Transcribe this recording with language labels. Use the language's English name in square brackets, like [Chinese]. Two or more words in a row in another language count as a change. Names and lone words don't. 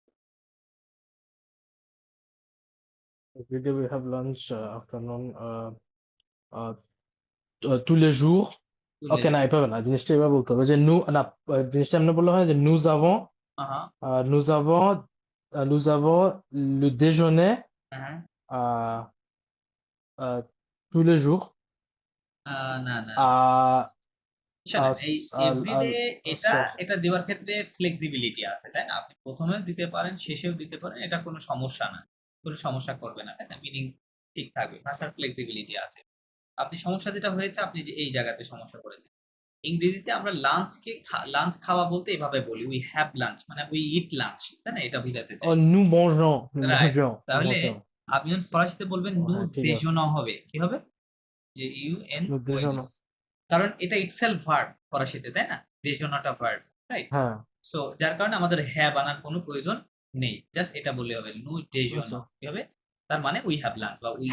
[English] Every day we have lunch afternoon uh, [French] tous les jours. [Bangla] ওকে না এভাবে না, জিনিসটা এভাবে বলতে হবে যে না জিনিসটা এমনি বললে হয় যে [French] nous avons [Bangla] হ্যাঁ [French] nous avons nous avons le déjeuner [Bangla] হ্যাঁ [French] euh, tous les jours [Bangla] না না [French] à [Bangla] শোনেন, এই [French] à [Bangla] এভরিডে এটা [French] soir. [Bangla] এটা দেওয়ার ক্ষেত্রে ফ্লেক্সিবিলিটি আছে, তাই না? আপনি প্রথমেও দিতে পারেন, শেষেও দিতে পারেন, এটা কোনো সমস্যা না, কোনো সমস্যা করবে না, তাই না? মিনিং ঠিক থাকবে, ভাষার ফ্লেক্সিবিলিটি আছে। আপনি সমস্যা যেটা হয়েছে, আপনি যে এই জায়গাতে সমস্যা করেছেন। ইংরেজিতে আমরা লাঞ্চ খাওয়া বলতে এভাবে বলি, [English] we have lunch, [Bangla] মানে [English] we eat lunch, [Bangla] তাই না? এটা বোঝাতে চাই। [French] Nous mangeons, nous [Bangla] রাইট। [French] mangeons, nous [Bangla] তাহলে [French] mangeons. [Bangla] আপনি যখন ফরাসিতে বলবেন নু হ্যাঁ, ঠিক আছে। দেজনা হবে, কি হবে? যে ইউএন [French] Nous déjeunons. [Bangla] কারণ এটা ইটসেলফ ভার্ব ফরাসিতে, তাই না? দেজনাটা ভার্ব, রাইট? হ্যাঁ সো যার কারণে আমাদের হ্যাভ আনার কোনো প্রয়োজন নেই, জাস্ট এটা বললে হবে [French] nous déjeunons, [Bangla] আচ্ছা। কি হবে? তার মানে [English] we have lunch [Bangla] বা উই